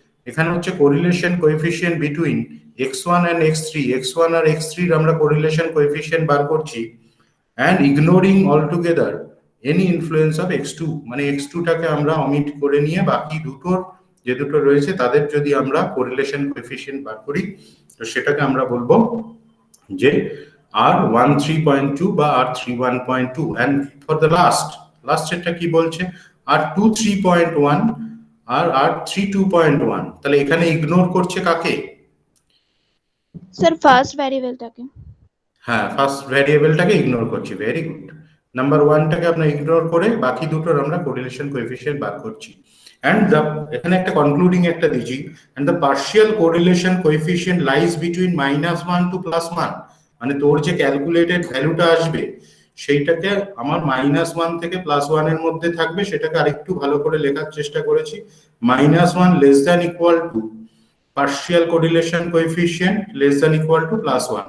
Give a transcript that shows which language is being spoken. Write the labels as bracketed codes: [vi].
[bn] এখানে হচ্ছে correlation coefficient between x1 and x3, x1 আর x3 আমরা কোরিলেশন কোএফিসিয়েন্ট বার করছি, [en] and ignoring altogether any influence of x2, [bn] মানে x2 টাকে আমরা অমিট করে নিয়ে বাকি দুটোর যে দুটো রয়েছে তাদের যদি আমরা কোরিলেশন কোএফিসিয়েন্ট বার করি, তো সেটাকে আমরা বলবো যে R13.2 বা R31.2। [en] and for the last [bn] এটা কি বলছে, R23.1 আর R32.1। তাহলে এখানে ইগনোর করছে কাকে? Sir first ভ্যারিয়েবলটাকে। হ্যাঁ, ফার্স্ট ভ্যারিয়েবলটাকে ইগনোর করছি, ভেরি গুড। নাম্বার 1টাকে আমরা ইগনোর করে বাকি দুটোর আমরা কোরিলেশন কোএফিসিয়েন্ট বার করছি। [en] and the এখানে একটা concluding একটা দিচ্ছি, and the partial correlation coefficient lies between -1 to +1, [bn] মানে তোর যে ক্যালকুলেটেড ভ্যালুটা আসবে সেইটাকে আমার -1 থেকে +1 এর মধ্যে থাকবে। সেটাকে আরেকটু ভালো করে লেখার চেষ্টা করেছি, -1 [en] less than equal to [bn] partial correlation coefficient less than equal to +1।